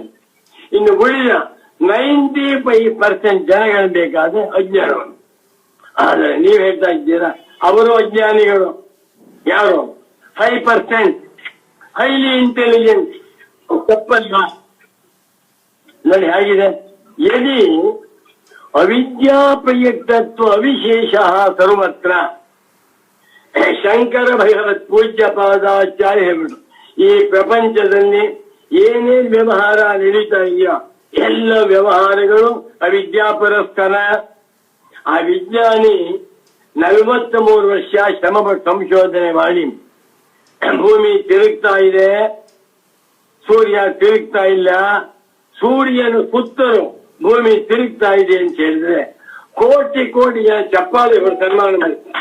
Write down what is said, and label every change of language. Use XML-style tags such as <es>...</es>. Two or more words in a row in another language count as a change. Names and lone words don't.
<kn>ಇನ್ನು ಉಳಿದ 95% ಜನಗಳು ಬೇಕಾದ್ರೆ ಅಜ್ಞಾನವನ್ನು. ಆದರೆ ನೀವು ಹೇಳ್ತಾ ಇದ್ದೀರಾ ಅವರು ಅಜ್ಞಾನಿಗಳು.</kn> <en>ಯಾರು? 5% highly intelligent.</en> <kn>ತಪ್ಪಲ್ಲ ನೋಡಿ ಹೇಗಿದೆ.</kn> <sa>ಯದಿ ಅವಿದ್ಯಾ ಪ್ರಯುಕ್ತತ್ವ ಅವಿಶೇಷ ಸರ್ವತ್ರ.</sa> <kn>ಶಂಕರ ಭಗವತ್ ಪೂಜ್ಯ ಪಾದಾಚಾರ್ಯ ಹೇಳ್ಬಿಡು, ಈ ಪ್ರಪಂಚದಲ್ಲಿ ಏನೇನ್ ವ್ಯವಹಾರ ನಡೀತಾ ಇದೆಯೋ ಎಲ್ಲ ವ್ಯವಹಾರಗಳು ಅವಿದ್ಯಾ ಪುರಸ್ಕಾರ. ಆ ವಿಜ್ಞಾನಿ 43 ವರ್ಷ ಶ್ರಮಪಟ್ಟು ಸಂಶೋಧನೆ ಮಾಡಿ ಭೂಮಿ ತಿರುಗ್ತಾ ಇದೆ, ಸೂರ್ಯ ತಿರುಗ್ತಾ ಇಲ್ಲ, ಸೂರ್ಯನು ಸುತ್ತಲೂ ಭೂಮಿ ತಿರುಗ್ತಾ ಇದೆ ಅಂತ ಹೇಳಿದ್ರೆ ಕೋಟಿ ಜನ ಚಪ್ಪಾಳೆ ಹೊಡೆದು ಸನ್ಮಾನ ಮಾಡ್ತಾರೆ.</kn>